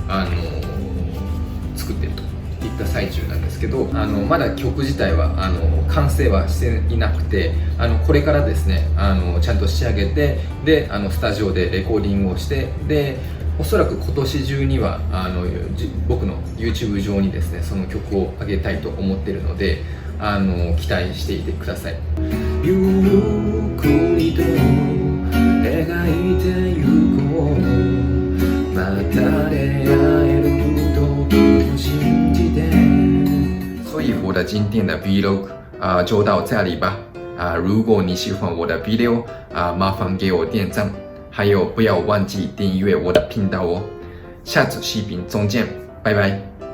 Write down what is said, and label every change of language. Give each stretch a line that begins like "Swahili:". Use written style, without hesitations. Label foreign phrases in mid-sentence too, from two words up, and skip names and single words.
Japanese: 作っているといった最中なんですけど、まだ曲自体は完成はしていなくて、これからですねちゃんと仕上げて、でスタジオでレコーディングをして、でおそらく今年中には僕の YouTube 上にですねその曲を上げたいと思っているので、期待していてください。ゆっくりと描いてゆこう、また出会えると信じて。
Chinese: 所以我的今天的 vlog 就到这里吧。如果你喜欢我的 video 麻烦给我点赞，还有不要忘记订阅我的频道哦。下次视频中见，拜拜。